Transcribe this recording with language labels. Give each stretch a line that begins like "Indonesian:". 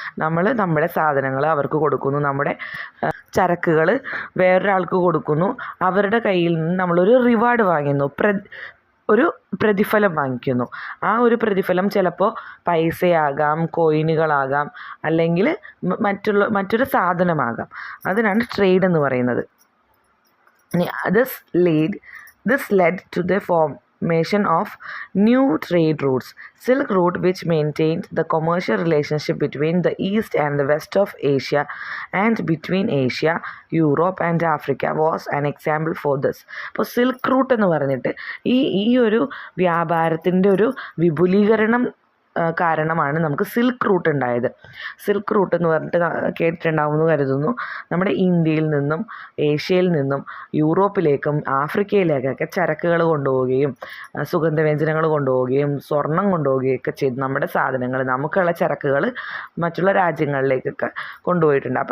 Malayalam: നമ്മൾ നമ്മുടെ സാധനങ്ങൾ അവർക്ക് കൊടുക്കുന്നു, നമ്മുടെ ചരക്കുകൾ വേറൊരാൾക്ക് കൊടുക്കുന്നു, അവരുടെ കയ്യിൽ നിന്ന് നമ്മളൊരു റിവാർഡ് വാങ്ങുന്നു, ഒരു പ്രതിഫലം വാങ്ങിക്കുന്നു. ആ ഒരു പ്രതിഫലം ചിലപ്പോൾ പൈസയാകാം, കോയിനുകളാകാം, അല്ലെങ്കിൽ മറ്റൊരു സാധനമാകാം. അതിനാണ് ട്രേഡ് എന്ന് പറയുന്നത്.
English: This led to the formation of new trade routes. Silk Route, which maintained the commercial relationship between the East and the West of Asia and between Asia, Europe and Africa, was an example for this.
Malayalam: അപ്പോൾ silk route എന്ന് പറഞ്ഞിട്ട് ഈ ഒരു വ്യാപാരത്തിൻ്റെ ഒരു വിപുലീകരണം കാരണമാണ് നമുക്ക് silk route ഉണ്ടായത്. സിൽക്ക് റൂട്ട് എന്ന് പറഞ്ഞിട്ട് കേട്ടിട്ടുണ്ടാവുമെന്ന് കരുതുന്നു. നമ്മുടെ ഇന്ത്യയിൽ നിന്നും ഏഷ്യയിൽ നിന്നും യൂറോപ്പിലേക്കും ആഫ്രിക്കയിലേക്കൊക്കെ ചരക്കുകൾ കൊണ്ടുപോവുകയും സുഗന്ധവ്യഞ്ജനങ്ങൾ കൊണ്ടുപോവുകയും സ്വർണം കൊണ്ടുപോവുകയും ഒക്കെ ചെയ്ത് നമ്മുടെ സാധനങ്ങൾ, നമുക്കുള്ള ചരക്കുകൾ മറ്റുള്ള രാജ്യങ്ങളിലേക്കൊക്കെ കൊണ്ടുപോയിട്ടുണ്ട്.